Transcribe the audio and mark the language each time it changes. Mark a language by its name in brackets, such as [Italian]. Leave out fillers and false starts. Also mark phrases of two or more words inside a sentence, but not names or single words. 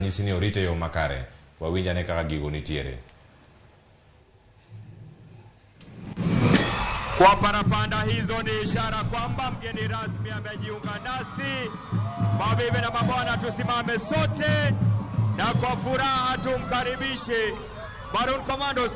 [Luo (Kenya and Tanzania)] Nyisini orite yo makare wawinjane kaka gigo nitiere. [Swahili] Kwa parapanda hizo ni ishara kwamba mgeni rasmi amejiunga nasi. Mabibi na mabwana, tusimame sote na kwa furaha tumkaribishe Maroon Commandos.